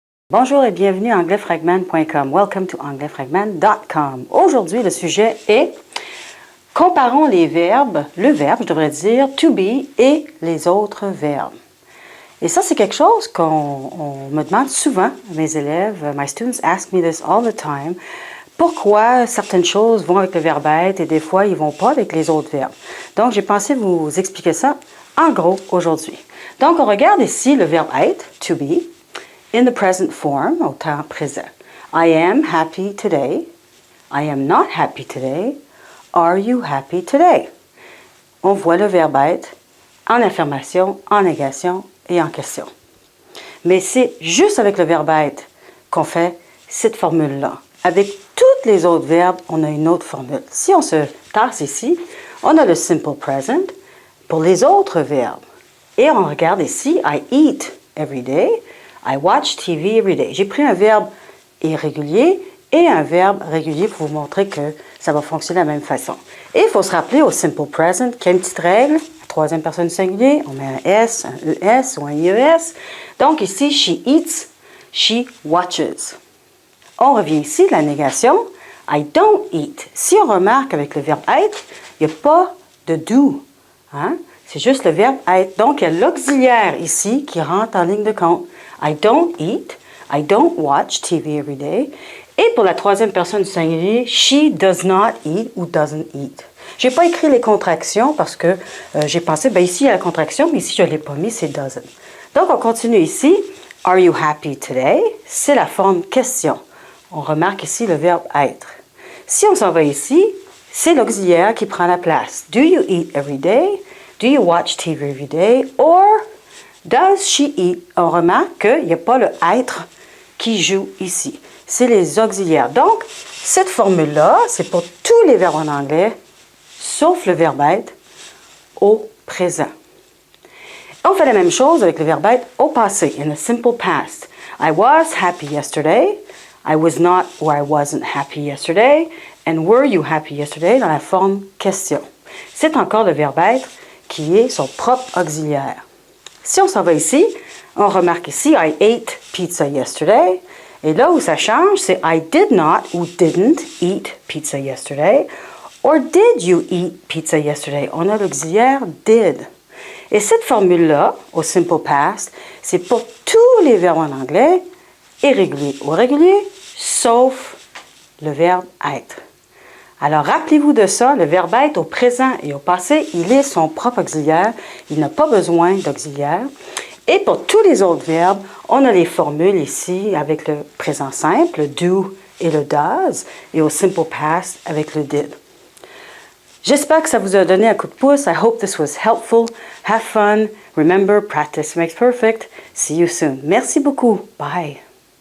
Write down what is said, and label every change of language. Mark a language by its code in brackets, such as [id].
[fr] Bonjour et bienvenue à anglais-fragment.com. [en] Welcome to anglais-fragment.com. [fr] Aujourd'hui, le sujet est comparons les verbes, le verbe, je devrais dire, to be et les autres verbes. Et ça, c'est quelque chose qu'on me demande souvent, mes élèves. [en] My students ask me this all the time. [fr] Pourquoi certaines choses vont avec le verbe être et des fois, ils ne vont pas avec les autres verbes. Donc, j'ai pensé vous expliquer ça en gros aujourd'hui. Donc, on regarde ici le verbe être, to be. [en] In the present form, [fr] au temps présent. [en] I am happy today. I am not happy today. Are you happy today? [fr] On voit le verbe être en affirmation, en négation et en question. Mais c'est juste avec le verbe être qu'on fait cette formule-là. Avec tous les autres verbes, on a une autre formule. Si on se tasse ici, on a le simple present pour les autres verbes. Et on regarde ici, [en] I eat every day. I watch TV every day. [fr] J'ai pris un verbe irrégulier et un verbe régulier pour vous montrer que ça va fonctionner de la même façon. Et il faut se rappeler au simple present qu'il y a une petite règle. Troisième personne singulier, on met un S, un ES ou un IES. Donc ici, [en] she eats, she watches. [fr] On revient ici, la négation. [en] I don't eat. [fr] Si on remarque avec le verbe être, il n'y a pas de do. Hein? C'est juste le verbe être. Donc, il y a l'auxiliaire ici qui rentre en ligne de compte. [en] I don't eat. I don't watch TV every day. [fr] Et pour la troisième personne du singulier, [en] she does not eat [fr] ou [en] doesn't eat. [fr] Je n'ai pas écrit les contractions parce que j'ai pensé, ici il y a la contraction, mais ici je ne l'ai pas mis, c'est doesn't. Donc, on continue ici. [en] Are you happy today? [fr] C'est la forme question. On remarque ici le verbe être. Si on s'en va ici, c'est l'auxiliaire qui prend la place. [en] Do you eat every day? Do you watch TV every day? Or does she eat? [fr] On remarque qu'il n'y a pas le être qui joue ici. C'est les auxiliaires. Donc, cette formule-là, c'est pour tous les verbes en anglais, sauf le verbe être au présent. On fait la même chose avec le verbe être au passé, [en] in the simple past. I was happy yesterday. I was not or I wasn't happy yesterday. And were you happy yesterday? [fr] Dans la forme question. C'est encore le verbe être qui est son propre auxiliaire. Si on s'en va ici, on remarque ici, [en] I ate pizza yesterday. [fr] Et là où ça change, c'est [en] I did not [fr] ou [en] didn't eat pizza yesterday. Or did you eat pizza yesterday? [fr] On a l'auxiliaire did. Et cette formule-là, au simple past, c'est pour tous les verbes en anglais, irréguliers ou réguliers, sauf le verbe être. Alors, rappelez-vous de ça, le verbe être au présent et au passé, il est son propre auxiliaire. Il n'a pas besoin d'auxiliaire. Et pour tous les autres verbes, on a les formules ici avec le présent simple, le do et le does, et au simple past avec le did. J'espère que ça vous a donné un coup de pouce. [en] I hope this was helpful. Have fun. Remember, practice makes perfect. See you soon. [fr] Merci beaucoup. [en] Bye.